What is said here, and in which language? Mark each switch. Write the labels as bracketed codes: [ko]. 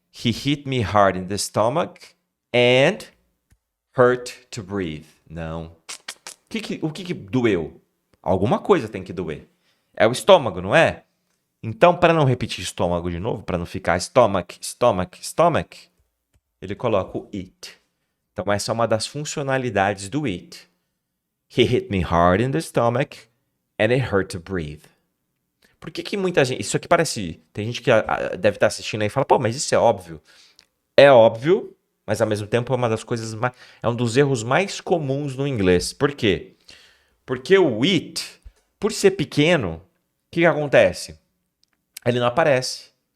[en] He hit me hard in the stomach and hurt to breathe. [pt] Não. O que doeu? Alguma coisa tem que doer. É o estômago, não é? Então, para não repetir estômago de novo, para não ficar [en] stomach, stomach, stomach, [pt] ele coloca o it. Então, essa é uma das funcionalidades do it. [en] He hit me hard in the stomach and it hurt to breathe. [pt] Por que muita gente... Isso aqui parece... Tem gente que deve estar assistindo aí e fala, pô, mas isso é óbvio. É óbvio, mas ao mesmo tempo é uma das coisas mais... É um dos erros mais comuns no inglês. Por quê? Porque o it, por ser pequeno, o que acontece? Ele não aparece.